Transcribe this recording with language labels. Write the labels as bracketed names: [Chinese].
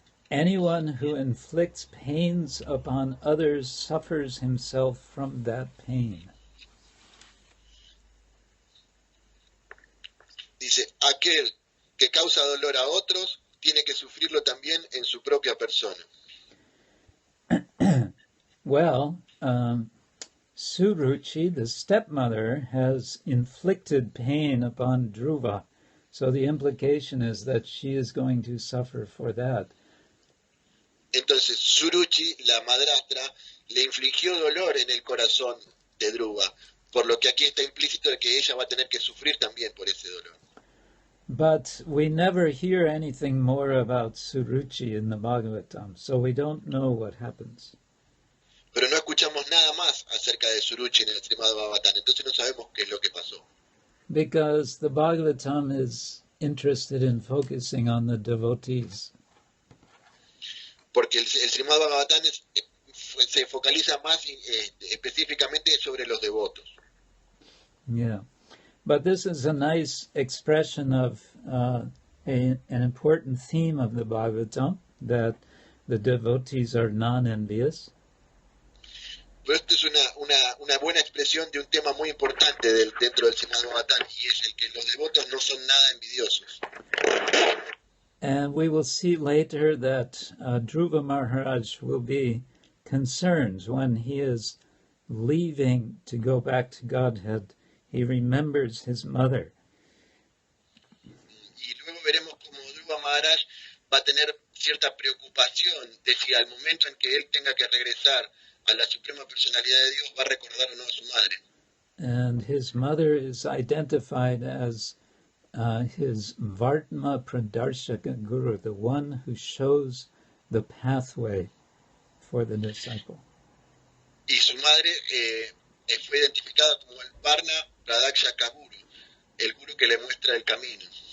[English] Anyone who inflicts pains upon others suffers himself from that pain. [Spanish] Dice, aquel que causa dolor a otros tiene que sufrirlo también en su propia persona. [English] Well, Suruchi, the stepmother, has inflicted pain upon Dhruva. So the implication is that she is going to suffer for that. [Spanish] Entonces Suruchi, la madrastra, le infligió dolor en el corazón de Dhruva, por lo que aquí está implícito de que ella va a tener que sufrir también por ese dolor. [English] But we never hear anything more about Suruchi in the Bhagavatam, so we don't know what happens. [Spanish] Pero no escuchamos nada más acerca de Suruchi en el Srimad-Bhagavatam, entonces no sabemos qué es lo que pasó. [English] Because the Bhagavatam is interested in focusing on the devotees. [Spanish] Porque el Srimad-Bhagavatam se focaliza más específicamente sobre los devotos. [English] Yeah. But this is a nice expression of an important theme of the Bhagavatam, that the devotees are non-envious. [Spanish] Pero esto es una buena expresión de un tema muy importante dentro del Srimad-Bhagavatam, y es el que los devotos no son nada envidiosos. [English] And we will see later that Dhruva Maharaj will be concerned when he is leaving to go back to Godhead. He remembers his mother. [Spanish] Y luego veremos cómo Dhruva Maharaj va a tener cierta preocupación de si al momento en que él tenga que regresar a la Suprema Personalidad de Dios va a recordar o no a su madre. [English] And his mother is identified as his Vartma Pradarshaka Guru, the one who shows the pathway for the disciple. [Spanish] Y su madre fue identificada como el Varna Pradakshaka Guru, el guru que le muestra el camino.